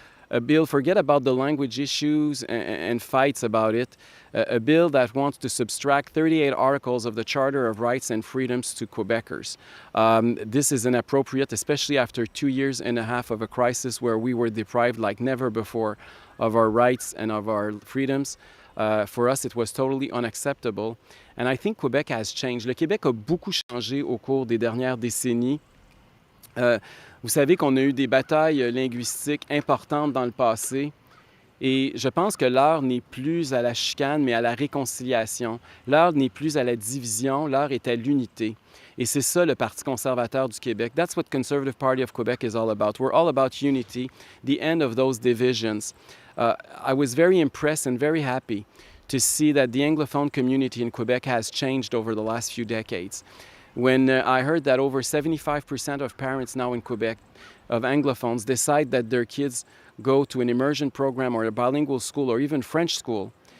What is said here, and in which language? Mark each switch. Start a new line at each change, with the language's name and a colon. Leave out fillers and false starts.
English: A bill, forget about the language issues and fights about it, a bill that wants to subtract 38 articles of the Charter of Rights and Freedoms to Quebecers. This is inappropriate, especially after 2 years and a half of a crisis where we were deprived like never before of our rights and of our freedoms. For us, it was totally unacceptable. And I think Quebec has changed.
French: Le Québec a beaucoup changé au cours des dernières décennies. Vous savez qu'on a eu des batailles linguistiques importantes dans le passé et je pense que l'heure n'est plus à la chicane, mais à la réconciliation. L'heure n'est plus à la division, l'heure est à l'unité. Et c'est ça le Parti conservateur du Québec.
English: That's what Conservative Party of Quebec is all about. We're all about unity, the end of those divisions. I was very impressed and very happy to see that the Anglophone community in Quebec has changed over the last few decades. When I heard that over 75% of parents now in Quebec of Anglophones decide that their kids go to an immersion program or a bilingual school or even French school